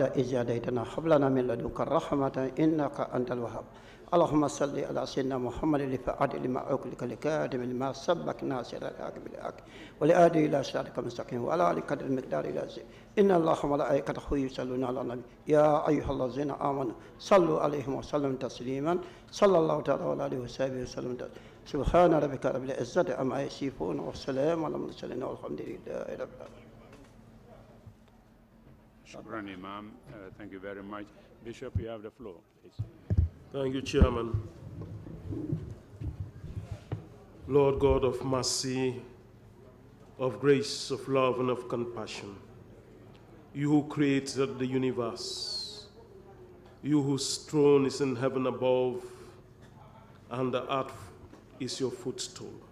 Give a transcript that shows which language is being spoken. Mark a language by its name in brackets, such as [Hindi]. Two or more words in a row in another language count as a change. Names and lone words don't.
[Arabic] إذ هديتنا هب لنا من لدنك رحمة إنك أنت الوهاب اللهم صل على سيدنا محمد الفاتح لما أغلق الكاتب لما سبق ناصر الحق بالحق والهادي إلى صراطك المستقيم وعلى آله قدر المقدار العظيم إن الله وملائكته يصلون على النبي يا أيها الذين آمنوا صلوا عليه وسلموا تسليما صلى الله تعالى عليه وصحبه وسلم سبحان ربك رب العزة عما يصفون والسلام على المرسلين والحمد لله رب العالمين. [English] Shukran, Imam. Thank you very much. Bishop, you have the floor, please. Thank you, Chairman. Lord God of mercy, of grace, of love, and of compassion, you who created the universe, you whose throne is in heaven above, and the earth is your footstool.